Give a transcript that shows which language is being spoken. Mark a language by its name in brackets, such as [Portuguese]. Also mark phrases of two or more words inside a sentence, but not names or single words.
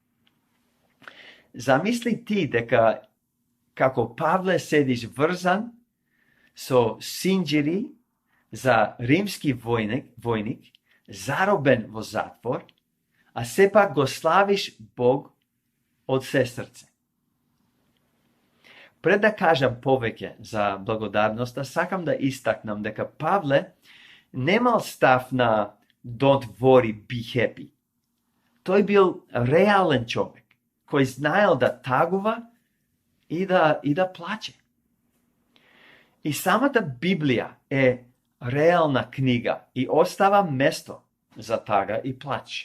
[Macedonian] Замисли ти дека како Павле седиш врзан со синџири за римски војник, заробен во затвор, а сепак го славиш Бог од се срце. Пред да кажам повеќе за благодарноста, сакам да истакнам дека Павле немал став на [English] don't worry, be happy. [Macedonian] Тој бил реален човек, кој знаел да тагува и да плаче. И самата Библија е реална книга и остава место за тага и плач.